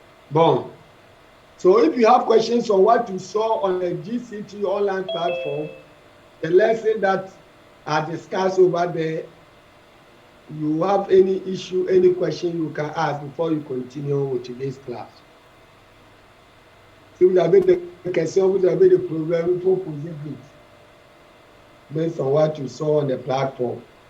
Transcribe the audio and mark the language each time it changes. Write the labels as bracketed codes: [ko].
[en] Bon. So if you have questions on what you saw on the GCT online platform, the lesson that I discussed over there, you have any issue, any question you can ask before you continue with today's class. [fr] Si vous avez des questions, vous avez des problèmes, il faut poser vite. [en] Based on what you saw on the platform.